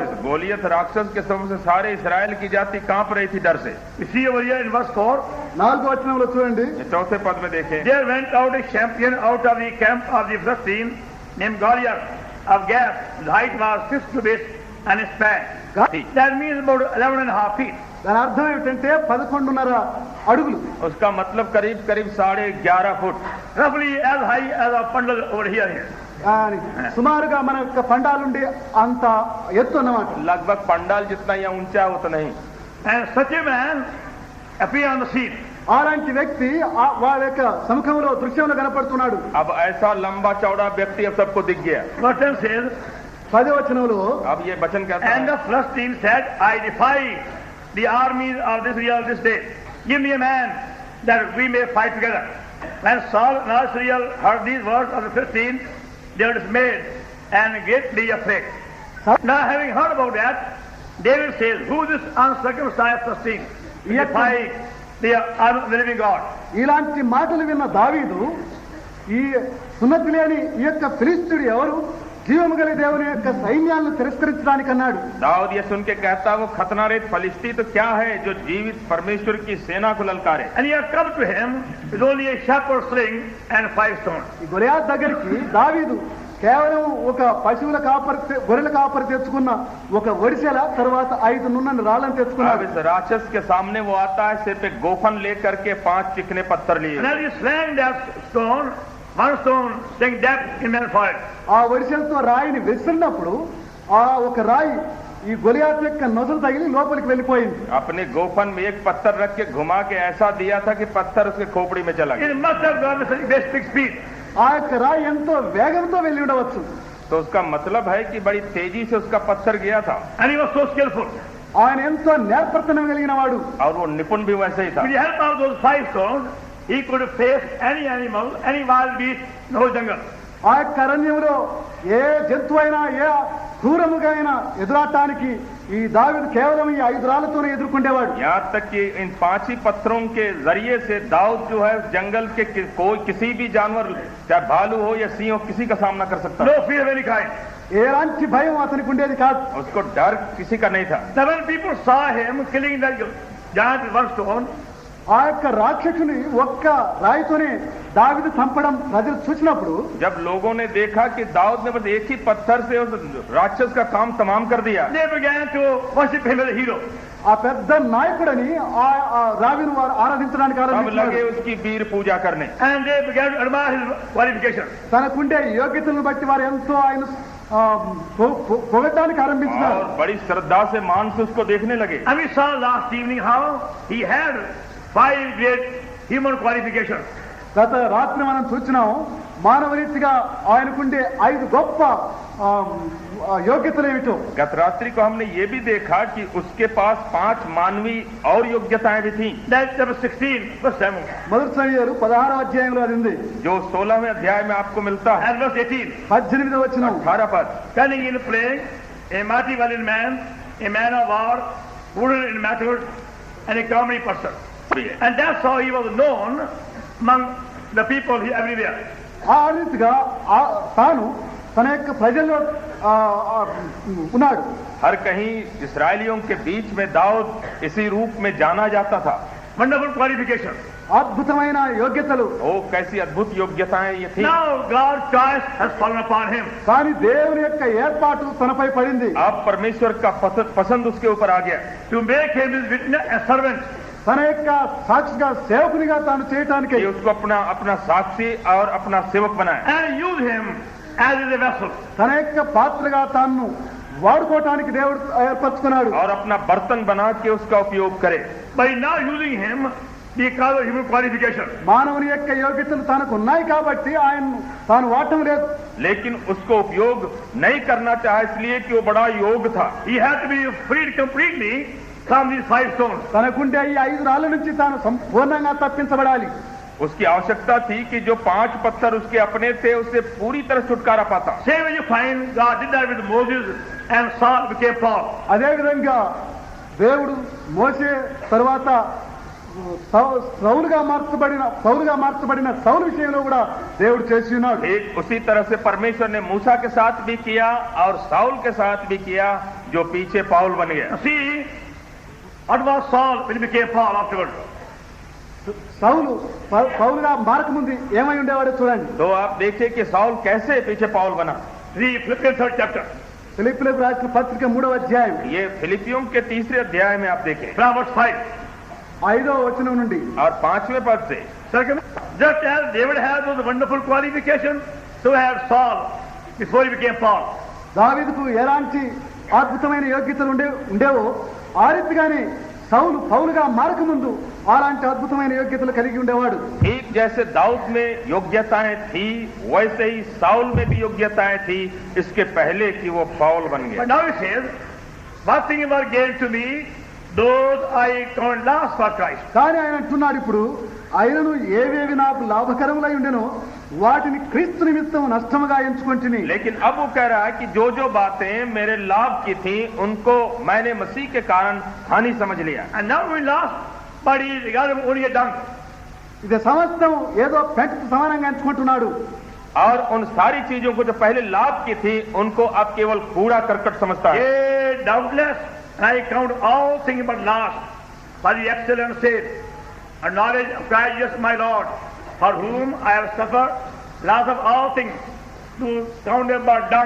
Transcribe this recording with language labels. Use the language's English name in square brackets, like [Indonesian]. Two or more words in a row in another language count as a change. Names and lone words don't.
[Hindi] गोलियत राक्षस के सबब से सारे इस्राएल की जाति कांप रही थी डर से. [English] You see over here in verse 4. [Telugu] 4వ వచనంలో చూడండి. [Hindi] चौथे पद में देखें. [English] There went out a champion out of the camp of the Philistines named Goliath of Gath. His height was 6 cubits and his span. That means about 11.5 feet. [Telugu] దాని అర్థం ఏమిటంటే 11.5 అడుగులు. [Hindi] उसका मतलब करीब करीब 11.5 फुट. [English] Roughly as high as a bundle over here. [Telugu] సుమారుగా మన యొక్క పండాలుండి అంత ఎత్తు అన్నమాట. [Hindi] लगभग पंडाल जितना या ऊंचा उतना नहीं. [English] And such a man appeared on the scene. [Telugu] అలాంటి వ్యక్తి వాళ్ళ యొక్క సముఖంలో దృశ్యంలో కనపడుతున్నాడు. [Hindi] अब ऐसा लंबा चौड़ा व्यक्ति अब सबको दिख गया. [English] Verse 10 says, [Telugu] 10వ వచనంలో [Hindi] अब ये वचन कहता and है. [English] the Philistines said, I defy the armies of Israel this day. Give me a man that we may fight together. When Saul and Israel heard these words of the Philistines, they were dismayed and greatly afraid. Now having heard about that, David says, who is this uncircumcised Philistine to defy the living God? [Telugu] ఇలాంటి మాటలు విన్న దావీదు ఈ సున్నతి లేని ఈ యొక్క ఫిలిష్తీయుడు ఎవరు, జీవము గల దేవుని యొక్క సైన్యాలను తిరస్కరించడానికి అన్నాడు. [Hindi] दाऊद ये सुन के कहता वो खतनारेत फलिस्ती तो क्या है जो जीवित परमेश्वर की सेना को ललकारे. [English] And he had come to him with only a shepherd's sling and 5 stones. [Telugu] ఈ గొలియాతు దగ్గరికి దావీదు కేవలం ఒక పశువుల కాపరి గొర్రెల కాపరి తెచ్చుకున్న ఒక ఒడిసెల తర్వాత 5 నున్నని రాళ్ళని अब తెచ్చుకున్నాడు. [Hindi] इस राक्षस के सामने वो आता है सिर पे गोफन लेकर के 5 चिकने पत्थर लिए. [English] And as he slang that stone, one stone saying death in man's forehead. [Telugu] ఆ ఒడిసెలతో రాయిని విసిరినప్పుడు ఆ ఒక రాయి ఈ గొలియాతు యొక్క నొసలు తగిలి లోపలికి వెళ్ళిపోయింది. [Hindi] अपने गोफन में एक पत्थर रख के घुमा के ऐसा दिया था कि पत्थर उसके खोपड़ी में चला गया. [English] It must have gone with such basic speed. [Telugu] ఆ యొక్క రాయి ఎంతో వేగంతో వెళ్ళి ఉండవచ్చు. [Hindi] तो उसका मतलब है कि बड़ी तेजी से उसका पत्थर गया था. [English] And he was so skillful. [Telugu] ఆయన ఎంతో నేర్పర్తనం కలిగిన వాడు. [Hindi] और वो निपुण भी वैसे ही था. [English] With the help of those 5 stones, he could face any animal, any wild beast in the whole jungle. [Telugu] ఆ యొక్క అరణ్యంలో ఏ జంతువు అయినా ఏ క్రూరముగా అయినా ఎదురాటానికి ఈ దావీదు కేవలం ఈ 5 రాళ్లతోనే ఎదుర్కొండేవాడు. [Hindi] यहाँ तक कि इन 5 ही पत्थरों के जरिए से दाऊद जो है जंगल के कोई किसी भी जानवर चाहे भालू हो या सिंह हो किसी का सामना कर सकता. [English] No fear of any kind. [Telugu] ఎలాంటి భయం అతనికి ఉండేది కాదు. [Hindi] उसको डर किसी का नहीं था. [English] 7 people saw him killing the giant with 1 stone. [Telugu] ఆ యొక్క రాక్షసుని ఒక్క రాయితోనే దావీదు చంపడం ప్రజలు చూసినప్పుడు [Hindi] जब लोगों ने देखा कि दाऊद ने बस एक ही पत्थर से उस राक्षस का काम तमाम कर दिया, [English] They began to worship him as a hero. [Telugu] ఆ పెద్ద నాయకుడని ఆ రావిని వారు ఆరాధించడానికి अब ఆరంభించారు. [Hindi] लगे उसकी वीर पूजा करने. [English] And they began to admire his qualifications. [Telugu] తనకుండే యోగ్యతలను బట్టి వారు ఎంతో ఆయన పొగడ్డానికి ఆరంభించినారు. [Hindi] और बड़ी श्रद्धा से मानस उसको देखने लगे. [English] And we saw last evening how he had 5 great human qualifications. [Telugu] గత రాత్రి మనం చూసినాం మానవ రీతిగా ఆయనకుండే 5 గొప్ప యోగ్యతలు ఏమిటో. [Hindi] गत रात्रि को हमने ये भी देखा कि उसके पास 5 मानवीय और योग्यताएं भी थी. [English] That's chapter 16 verse 7. [Telugu] మొదటి సమయాలు 16వ అధ్యాయంలో అది ఉంది. [Hindi] जो 16वें अध्याय में आपको मिलता है. [English] And verse 18. [Telugu] 18వ వచనం. [Hindi] 18 पद. [English] Cunning in playing, a mighty valiant man, a man of war, prudent in matters, and a comely person. And that's how he was known among the people everywhere. [Telugu] ఆ రీతిగా తాను తన యొక్క ప్రజల్లో ఉన్నాడు. [Hindi] हर कहीं इस्राएलियों के बीच में दाऊद इसी रूप में जाना जाता था. [English] Wonderful qualification. [Telugu] అద్భుతమైన యోగ్యతలు. [Hindi] ओ कैसी अद्भुत योग्यताएं ये थी. [English] Now God's choice has fallen upon him. [Telugu] కానీ దేవుని యొక్క ఏర్పాటు తనపై పడింది. [Hindi] अब परमेश्वर का पसंद उसके ऊपर आ गया. [English] To make him his witness, a servant. [Telugu] తన యొక్క సాక్షిగా సేవకునిగా తాను చేయటానికి [Hindi] कि उसको अपना साक्षी और अपना सेवक बनाया. [English] And use him as a vessel. [Telugu] తన యొక్క పాత్రగా తాను వాడుకోవటానికి దేవుడు ఏర్పరచుకున్నాడు. [Hindi] और अपना बर्तन बना के उसका उपयोग करे. [English] By not using him because of human qualification. [Telugu] మానవుని యొక్క యోగ్యతలు తనకు ఉన్నాయి కాబట్టి ఆయన తాను వాడటం లేదు. [Hindi] लेकिन उसको उपयोग नहीं करना चाहा इसलिए कि वो बड़ा योग्य था. [English] He had to be freed completely from these 5 stones. [Telugu] తనకుంటే ఈ 5 రాళ్ల నుంచి తాను సంపూర్ణంగా తప్పించబడాలి. [Hindi] उसकी आवश्यकता थी कि जो 5 पत्थर उसके अपने थे उससे पूरी तरह छुटकारा पाता. [English] Same way you find God did that with Moses and Saul became Paul. [Telugu] అదే విధంగా దేవుడు మోసే తర్వాత పౌలుగా మార్చబడిన సౌలు విషయంలో కూడా దేవుడు చేసి ఉన్నాడు. [Hindi] एक उसी तरह से परमेश्वर ने मूसा के साथ भी किया और साउल के साथ भी किया जो पीछे पाउल बन गया. [English] See, what was Saul when he became Paul afterwards? [Telugu] సౌలు పౌలుగా మారకముందు ఏమై ఉండేవాడో చూడండి. [Hindi] तो आप देखिए कि साउल कैसे पीछे पाउल बना. [English] The Philippians 3rd chapter. [Telugu] ఫిలిప్పీయులకు రాసిన పత్రిక 3వ అధ్యాయం. [Hindi] ये फिलिपियों के 3रे अध्याय में आप देखें. [English] From verse 5. [Telugu] 5వ వచనం నుండి [Hindi] और 5वें पद से. [English] Just as David had those wonderful qualifications, so had Saul before he became Paul. [Telugu] దావీదుకు ఎలాంటి అద్భుతమైన యోగ్యతలు ఉండేవో ఆ రీతిగానే సౌలు పౌలుగా మారకముందు అలాంటి అద్భుతమైన యోగ్యతలు కలిగి ఉండేవాడు. [Hindi] ठीक जैसे दाऊद में योग्यताएं थी वैसे ही साउल में भी योग्यताएं थी इसके पहले कि वो पाउल बन गया. [English] But now he says, what things were gained to me, those I count loss for Christ. [Telugu] కానీ ఆయన అంటున్నాడు ఇప్పుడు ఆయనను ఏవేవి నాకు లాభకరములై ఉండెనో వాటిని క్రీస్తు నిమిత్తం నష్టముగా ఎంచుకొంటిని. [Hindi] लेकिन अब वो कह रहा है कि जो जो बातें मेरे लाभ की थी उनको मैंने मसीह के कारण हानि समझ लिया. [English] And now we lost, but he regarded him only a dung. [Telugu] ఇది సమస్తం ఏదో పెంటతో సమానంగా ఎంచుకుంటున్నాడు. [Hindi] और उन सारी चीजों को जो पहले लाभ की थी उनको अब केवल कूड़ा करकट समझता है. [English] Yea, doubtless, and I count all things but loss, for the excellent sake and knowledge of Christ Jesus my Lord, for whom I have suffered loss of all things, to count them but dung.